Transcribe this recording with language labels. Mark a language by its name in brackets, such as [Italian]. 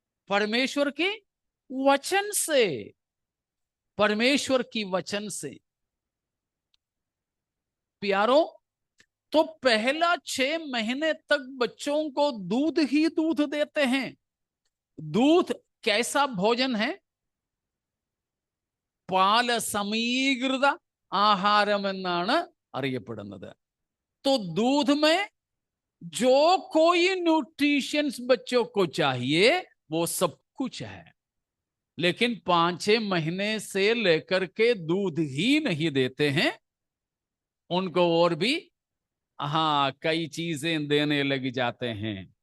[Hindi] परमेश्वर के वचन से, परमेश्वर की वचन से। प्यारो, तो पहला 6 महीने तक बच्चों को दूध ही दूध देते हैं। दूध कैसा भोजन है? [Malayalam] പാല സമീകൃത ആഹാരമെന്നാണ് അറിയപ്പെടുന്നത്। [Hindi] तो दूध में जो कोई न्यूट्रिशंस बच्चों को चाहिए वो सब कुछ है। लेकिन 5-6 महीने से लेकर के दूध ही नहीं देते हैं, उनको और भी कई चीजें देने लग जाते हैं।